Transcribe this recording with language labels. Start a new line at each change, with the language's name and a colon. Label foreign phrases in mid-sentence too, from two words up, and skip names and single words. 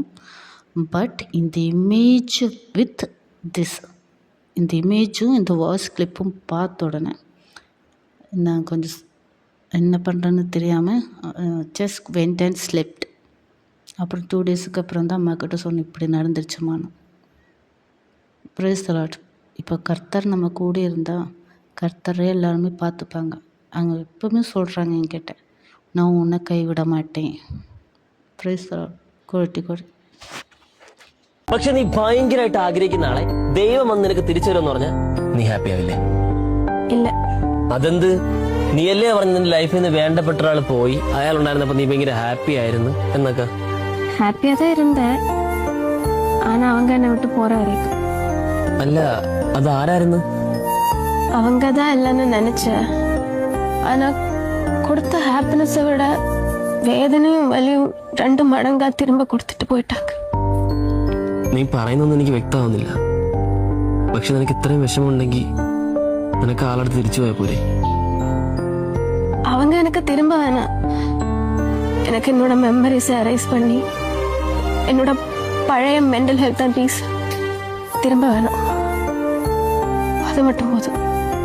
Tamil: பட் இந்த
English: image with
Tamil: இந்த இமேஜும் இந்த வாய்ஸ் கிளிப்பும் பார்த்த உடனே நான் கொஞ்சம் என்ன பண்ணுறேன்னு தெரியாமல்
English: just went and slept.
Tamil: அப்புறம் 2 daysக்கு அப்புறம் தான் அம்மாக்கிட்ட சொன்னேன், இப்படி நடந்துருச்சுமான்னு.
English: Praise the Lord.
Tamil: இப்போ கர்த்தர் நம்ம கூட இருந்தால் கர்த்தரே எல்லாருமே பார்த்துப்பாங்க. அவங்க எப்பவுமே சொல்கிறாங்க என்கிட்ட, நான் உன்னை கைவிட மாட்டேன்.
English: Praise the Lord, glory.
Malayalam: പക്ഷെ നീ ഭയങ്കരമായിട്ട് ആഗ്രഹിക്കുന്ന ആളെ ദൈവം വന്ന് നിനക്ക് തിരിച്ചു വരുമെന്ന് പറഞ്ഞാൽ നീ ഹാപ്പി ആവില്ലേ? ഇല്ല. അതെന്ത്? നീയല്ലേ പറഞ്ഞ നിന്റെ ലൈഫിൽ നിന്ന് വേണ്ടപ്പെട്ട ഒരാൾ പോയി, അയാൾ ഉണ്ടായിരുന്നപ്പോ നീ ഭയങ്കര ഹാപ്പി ആയിരുന്നു എന്നൊക്കെ.
Tamil: ஹாப்பியா தான் இருந்தேன், ஆனா அவங்க என்னை விட்டு போற வரைக்கும்.
Malayalam: അല്ല, അത് ആരായിരുന്നു?
Tamil: அவங்க தான் இல்லைன்னு நினைச்சேன். ஆனா கொடுத்த ஹாப்பினஸை விட வேதனையும் வலியும் 2 மடங்கா திரும்ப கொடுத்துட்டு போயிட்டாங்க.
Malayalam: നീ പറയുന്നൊന്നും എനിക്ക് വ്യക്തമാവുന്നില്ല. പക്ഷെ നിനക്ക് ഇത്രയും വിഷമമുണ്ടെങ്കിൽ നിനക്ക് ആളടുത്ത് തിരിച്ചു പോയാൽ പോരെ?
Tamil: அவங்க எனக்கு திரும்ப வேணாம். எனக்கு என்னோட மெமரிஸை அரைஸ் பண்ணி என்னோட பழைய
English: mental health and peace
Tamil: திரும்ப வேணும். அது மட்டும் போதும்.